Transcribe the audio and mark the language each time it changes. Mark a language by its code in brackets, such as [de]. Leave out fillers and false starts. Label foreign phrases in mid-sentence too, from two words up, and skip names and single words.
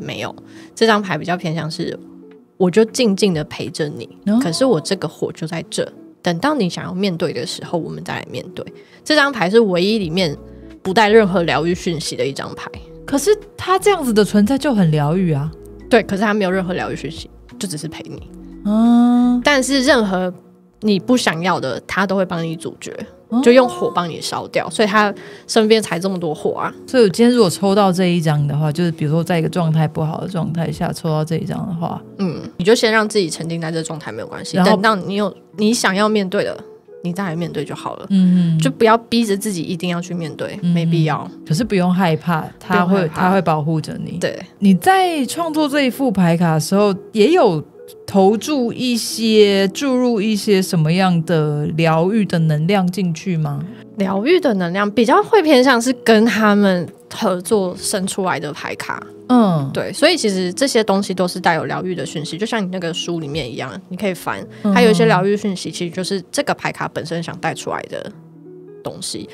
[zh] 沒有，這張牌比較偏向是我就靜靜的陪着你，可是我這個火就在這，等到你想要面對的時候我們再来面對。這張牌是唯一裡面不帶任何療癒訊息的一張牌。可是他這樣子的存在就很療癒啊。對，可是他沒有任何療癒訊息，就只是陪你。但是任何你不想要的他都會幫你阻絕，就用火幫你燒掉，所以他身邊才這麼多火啊。所以我今天如果抽到這一張的話，就是比如說在一個狀態不好的狀態下抽到這一張的話，你就先讓自己沉浸在這狀態沒有關係，等到你有你想要面對的你再來面對就好了。就不要逼着自己一定要去面对，没必要。可是不用害怕，他會保護着你。对，你在創作這一副牌卡的時候，也有注入一些什麼樣的療癒的能量進去嗎？療癒的能量比較會偏向是跟他們合作生出來的牌卡。对，所以其實這些東西都是帶有療癒的訊息，就像你那個書裡面一樣，你可以翻，還有一些療癒訊息，其實就是這個牌卡本身想帶出來的東西。